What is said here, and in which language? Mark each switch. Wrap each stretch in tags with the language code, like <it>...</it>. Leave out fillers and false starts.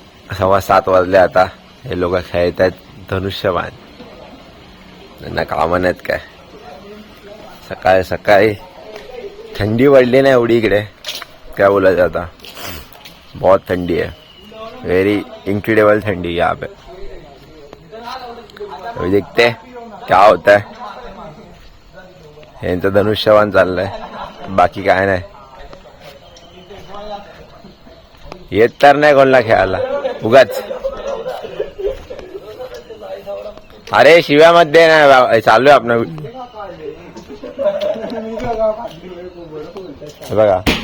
<mr>7:15 वाजले आता. हे लोक खेळत आहेत धनुष्यबाण. त्यांना कामं नाहीत काय. सकाळी सकाळी थंडी वाढली नाही एवढी इकडे. क्या बोलायचं आता,</mr> <hi>बहुत थंडी</hi> <mr>आहे.</mr> <en>very incredible</en> <hi>ठंडी यहाँ पे। अभी देखते हैं क्या होता है।</hi> <mr>यांचं धनुष्यवान चाललंय, बाकी काय नाही। येत तर नाही कोणला खेळायला उगाच। अरे शिव्यामध्ये नाही चालू आहे आपला बघा।</mr>